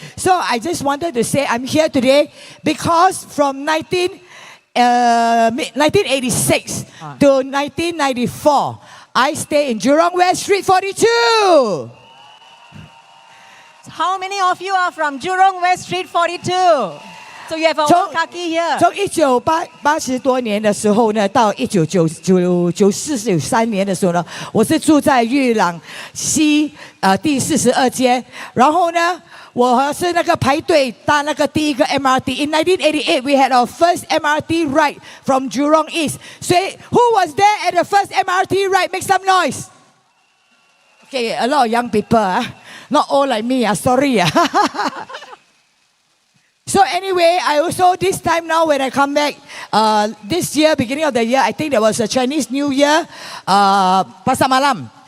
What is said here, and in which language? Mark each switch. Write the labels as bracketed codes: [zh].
[en] So I just wanted to say I'm here today because from 1986 to 1994, I stay in Jurong West Street 42. How many of you are from Jurong West Street 42? So you have a old kaki here. [zh] 从1980多年的时候呢，到1994年的时候呢，我是住在裕朗西第42街，然后呢，我是那个排队搭那个第一个 MRT. [en] In 1988, we had our first MRT ride from Jurong East. So who was there at the first MRT ride? Make some noise. Okay, a lot of young people, not all like me. Sorry. So anyway, I also this time now when I come back, this year, beginning of the year, I think there was a Chinese New Year, Pasar Malam.